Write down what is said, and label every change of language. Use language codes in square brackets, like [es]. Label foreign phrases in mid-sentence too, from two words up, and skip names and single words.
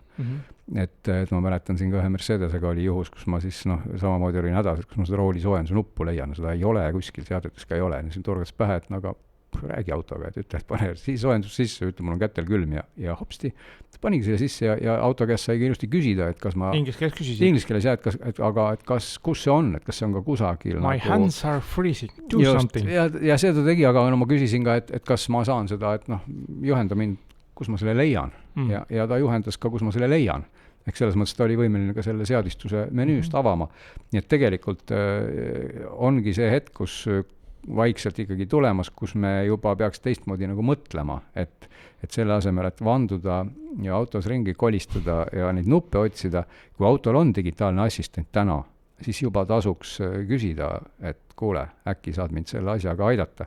[et] Et ma mäletan siin ka ühe Mercedesega oli juhus, kus ma siis samamoodi olin hädas, kus ma seda rooli soojenduse nuppu leian, seda ei ole kuskil seadetes ka ei ole, siin turgatas pähe, et aga räägi autoga, et ütle, et pane siis soojendus sisse, ütle, mul on kätel külm ja hopsti, panigi selle sisse ja auto käest sai ilusti küsida, et kas ma... Inglise keeles küsisid? Inglise keeles jah, kus see on, et kas see on ka kusagil... [en] My hands are freezing, do something. [et] Ja see ta tegi, aga ma küsisin ka, et kas ma saan seda, et juhenda mind, kus ma selle leian. Ja ta juhendas ka, kus ma selle leian. Eks selles mõttes ta oli võimeline ka selle seadistuse menüüst avama. Nii et tegelikult ongi see hetk, kus vaikselt ikkagi tulemas, kus me juba peaks teistmoodi nagu mõtlema, et selle asemel, et vanduda ja autos ringi kolistada ja neid nuppe otsida, kui autol on digitaalne assistent täna, siis juba tasuks küsida, et kuule, äkki saad mind selle asjaga aidata.